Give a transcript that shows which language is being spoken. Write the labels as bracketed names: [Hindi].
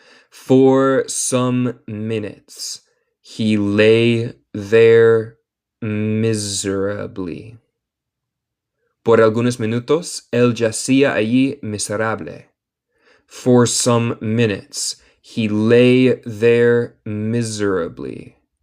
[English] For some minutes, he lay there miserably. [Spanish] Por algunos minutos, él yacía allí miserable. [English] For some minutes, he lay there miserably.